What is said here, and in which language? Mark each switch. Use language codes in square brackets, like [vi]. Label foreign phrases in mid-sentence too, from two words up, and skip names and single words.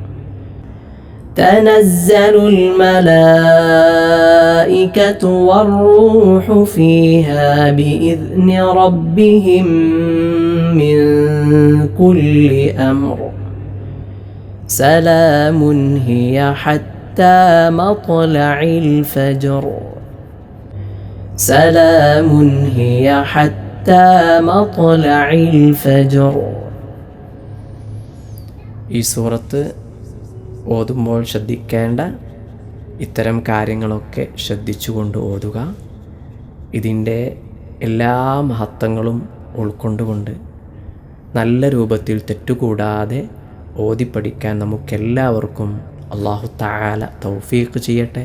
[ar] تنزل الملائكة والروح فيها بإذن ربهم من كل أمر. سلام هي حتى مطلع الفجر. سلام هي حتى مطلع الفجر. [ml] ഈ സൂറത്ത് ഓതുമ്പോൾ ശ്രദ്ധിക്കേണ്ട ഇത്തരം കാര്യങ്ങളൊക്കെ ശ്രദ്ധിച്ചുകൊണ്ട് ഓതുക. ഇതിൻ്റെ എല്ലാ മഹത്വങ്ങളും ഉൾക്കൊണ്ടുകൊണ്ട് നല്ല രൂപത്തിൽ തെറ്റുകൂടാതെ ഓതിപ്പഠിക്കാൻ നമുക്കെല്ലാവർക്കും അല്ലാഹു തആല തൗഫീഖ് ചെയ്യട്ടെ.